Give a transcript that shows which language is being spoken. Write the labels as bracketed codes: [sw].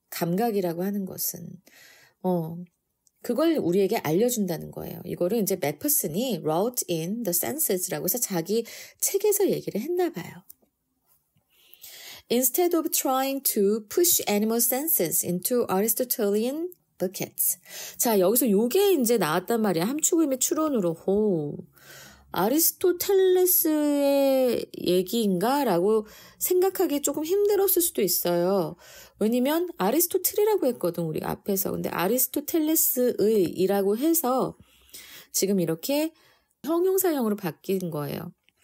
[ko] 감각이라고 하는 것은. 그걸 우리에게 알려준다는 거예요. 이거를 이제 맥퍼슨이 [en] wrote in the senses [ko] 라고 해서 자기 책에서 얘기를 했나 봐요. [en] Instead of trying to push animal senses into Aristotelian buckets. [ko] 자, 여기서 요게 이제 나왔단 말이야. 함축의미 추론으로. 아리스토텔레스의 얘기인가? 라고 생각하기 조금 힘들었을 수도 있어요. 왜냐면 아리스토틀이라고 했거든, 우리 앞에서. 근데 아리스토텔레스의 이라고 해서 지금 이렇게 형용사형으로 바뀐 거예요.